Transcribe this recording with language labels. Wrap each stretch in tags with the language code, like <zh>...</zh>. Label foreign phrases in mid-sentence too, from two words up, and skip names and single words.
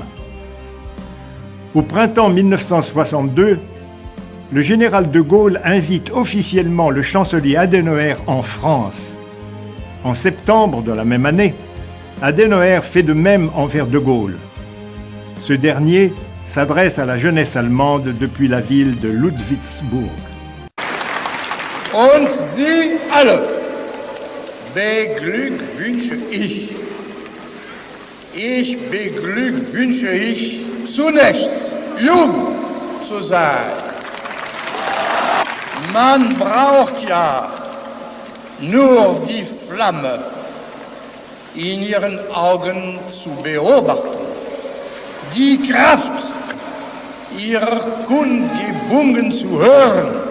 <fr>Au printemps 1962, le général de Gaulle invite officiellement le chancelier Adenauer en France. En septembre de la même année, Adenauer fait de même envers de Gaulle. Ce dernier s'adresse à la jeunesse allemande depuis la ville de Ludwigsburg.</fr> <de>Und Sie alle beglückwünsche ich. Ich beglückwünsche ich zunächst, jung zu sein. Man braucht ja nur die Flamme in ihren Augen zu beobachten, die Kraft ihrer Kundgebungen zu hören</de>